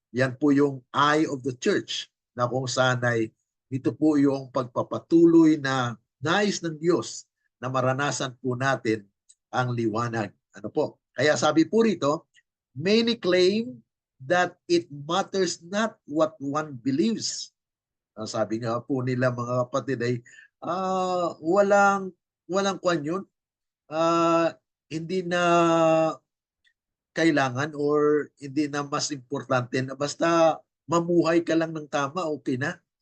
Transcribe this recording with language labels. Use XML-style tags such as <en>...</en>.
<tl>Yan po yung</tl> <en>eye of the church</en> <tl>na kung saan ay ito po yung pagpapatuloy na nais ng Diyos na maranasan po natin ang liwanag. Ano po? Kaya sabi po rito,</tl> <en>many claim that it matters not what one believes.</en> <tl>Sabi nga po nila mga kapatid ay walang kwan yun. Hindi na kailangan or hindi na mas importante na basta mamuhay ka lang ng tama, okay na.</tl>